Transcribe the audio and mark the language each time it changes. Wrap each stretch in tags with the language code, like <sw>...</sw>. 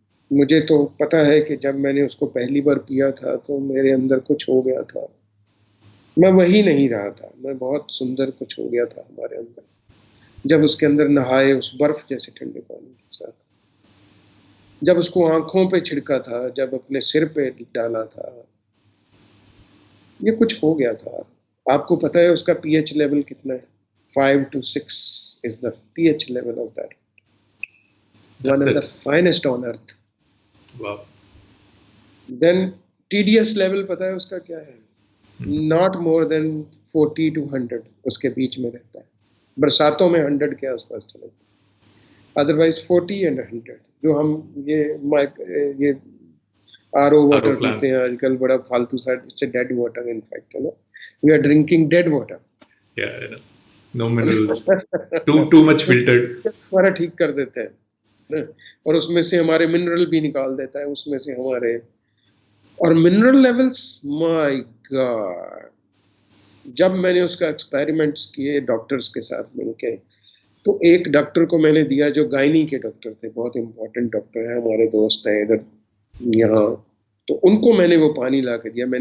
<hi>मुझे तो पता है कि जब मैंने उसको पहली बार पिया था तो मेरे अंदर कुछ हो गया था, मैं वही नहीं रहा था, मैं बहुत सुंदर कुछ हो गया था हमारे अंदर जब उसके अंदर नहाए उस बर्फ जैसे ठंडे पानी के साथ, जब उसको आंखों पे छिड़का था, जब अपने सिर पे डाला था, ये कुछ हो गया था। आपको पता है उसका पीएच लेवल कितना है?</hi> <en>5 to 6 is the pH level of that, one of the That's it. finest on earth. Wow.</en> <hi>Then TDS level पता है उसका क्या है?</hi> <en>Not more than 40 to 100</en> <hi>उसके बीच में रहता है। बरसातों में 100 के आसपास चले, अदरवाइज 40 and 100। जो हम ये आरओ वाटर पीते हैं आजकल, बड़ा फालतू सा,</hi> <en>it's dead water in fact,</en> <hi>है ना,</hi> <en>We are drinking dead water. Yeah, no minerals, too much filtered.</en> <hi>हमारा ठीक कर देते हैं, और उसमें से हमारे मिनरल भी निकाल देता है, उसमें से हमारे, और मिनरल लेवल्स, माय गॉड, जब मैंने उसका एक्सपेरिमेंट्स किए डॉक्टर्स के साथ मिलके, तो एक डॉक्टर को मैंने दिया जो गायनी के डॉक्टर थे, बहुत इंपॉर्टेंट डॉक्टर हैं, हमारे दोस्त हैं इधर यहाँ, तो उनको मैंने वो पानी ला के दिया।</hi>